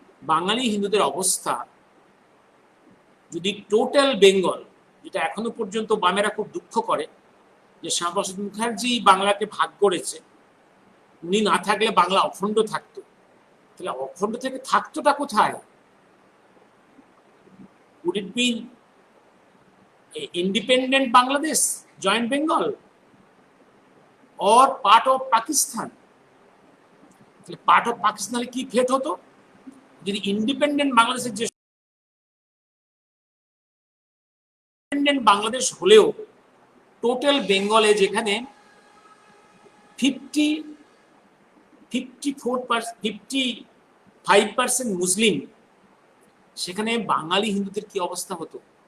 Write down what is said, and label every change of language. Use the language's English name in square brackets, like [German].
[Bangla] বাঙালি হিন্দুদের অবস্থা যদি টোটাল বেঙ্গল, যেটা এখনো পর্যন্ত বামেরা খুব দুঃখ করে যে শ্যামাপ্রসাদ মুখার্জি বাংলাকে ভাগ করেছে, উনি না থাকলে বাংলা অখণ্ড থাকতো, তাহলে অখণ্ড থেকে থাকতোটা কোথায়? [English] would it be independent Bangladesh, joint Bengal, or part of Pakistan? [Bangla] তাহলে পার্ট অফ পাকিস্তানে কি ফেট হতো যদি ইন্ডিপেন্ডেন্ট বাংলাদেশের, যে ইন্ডিপেন্ডেন্ট বাংলাদেশ হলেও টোটাল বেঙ্গলে যেখানে 55% মুসলিম, সেখানে বাঙালি হিন্দুদের কি অবস্থা হতো?